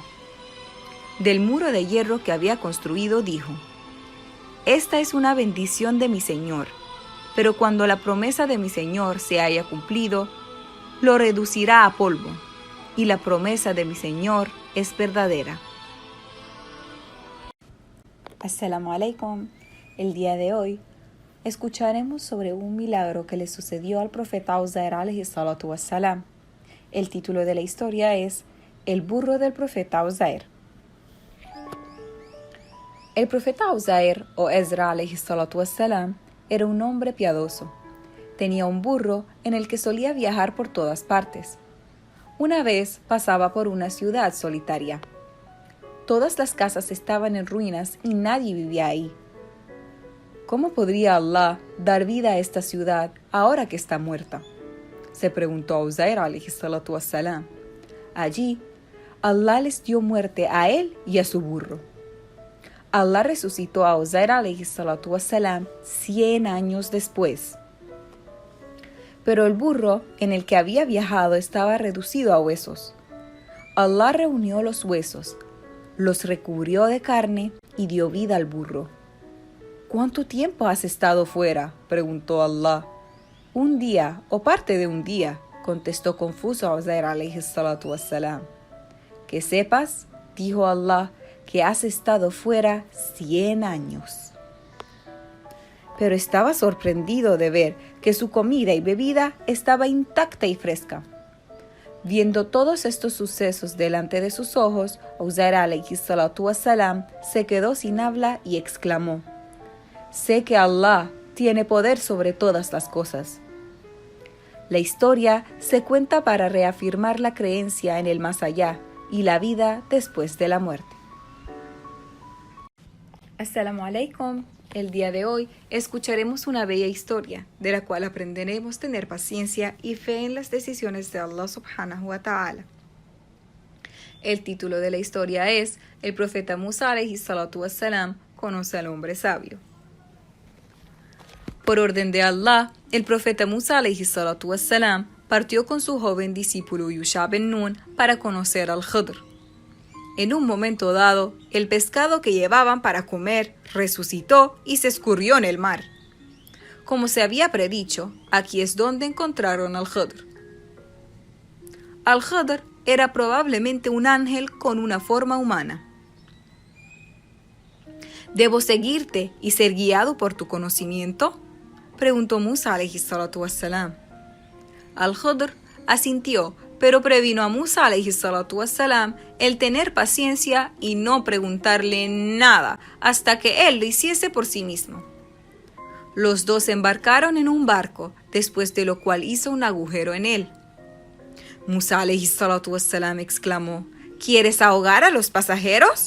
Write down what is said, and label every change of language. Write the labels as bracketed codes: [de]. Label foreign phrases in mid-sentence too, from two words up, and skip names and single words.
[es] Del muro de hierro que había construido dijo: «Esta es una bendición de mi Señor, pero cuando la promesa de mi Señor se haya cumplido, lo reducirá a polvo, y la promesa de mi Señor es verdadera». [ar] السلام عليكم. [es] El día de hoy escucharemos sobre un milagro que le sucedió al profeta Uzair [ar] عليه الصلاة والسلام. [es] El título de la historia es El burro del profeta Uzair. El profeta Uzair, o Ezra [ar] عليه الصلاة والسلام, [es] era un hombre piadoso. Tenía un burro en el que solía viajar por todas partes. Una vez pasaba por una ciudad solitaria. Todas las casas estaban en ruinas y nadie vivía ahí. ¿Cómo podría Allah dar vida a esta ciudad ahora que está muerta?, se preguntó a Uzair [ar] عليه الصلاة والسلام. [es] Allí, Allah les dio muerte a él y a su burro. Allah resucitó a Uzair [ar] عليه الصلاة والسلام [es] 100 años después. Pero el burro en el que había viajado estaba reducido a huesos. Allah reunió los huesos, los recubrió de carne y dio vida al burro. «¿Cuánto tiempo has estado fuera?», preguntó Allah. «Un día o parte de un día», contestó confuso Uzair [ar] عليه الصلاة والسلام. [es] «Que sepas», dijo Allah, «que has estado fuera 100 años». Pero estaba sorprendido de ver que su comida y bebida estaba intacta y fresca. Viendo todos estos sucesos delante de sus ojos, Uzair [ar] عليه الصلاة والسلام [es] se quedó sin habla y exclamó: «Sé que Allah tiene poder sobre todas las cosas». La historia se cuenta para reafirmar la creencia en el más allá y la vida después de la muerte. [ar] السلام عليكم. [es] El día de hoy escucharemos una bella historia de la cual aprenderemos a tener paciencia y fe en las decisiones de Allah [ar] سبحانه وتعالى. [es] El título de la historia es El profeta Musa [ar] عليه الصلاة والسلام [es] conoce al hombre sabio. Por orden de Allah, el profeta Musa [ar] عليه الصلاة والسلام [es] partió con su joven discípulo Yusha ben Nun para conocer al Khidr. En un momento dado, el pescado que llevaban para comer resucitó y se escurrió en el mar. Como se había predicho, aquí es donde encontraron al Khidr. Al-Khidr era probablemente un ángel con una forma humana. ¿Debo seguirte y ser guiado por tu conocimiento?, preguntó Musa [ar] عليه الصلاة والسلام. [es] Al-Khidr asintió, pero previno a Musa [ar] عليه الصلاة والسلام [es] el tener paciencia y no preguntarle nada hasta que él lo hiciese por sí mismo. Los dos embarcaron en un barco, después de lo cual hizo un agujero en él. Musa [ar] عليه الصلاة والسلام [es] exclamó: «¿Quieres ahogar a los pasajeros?».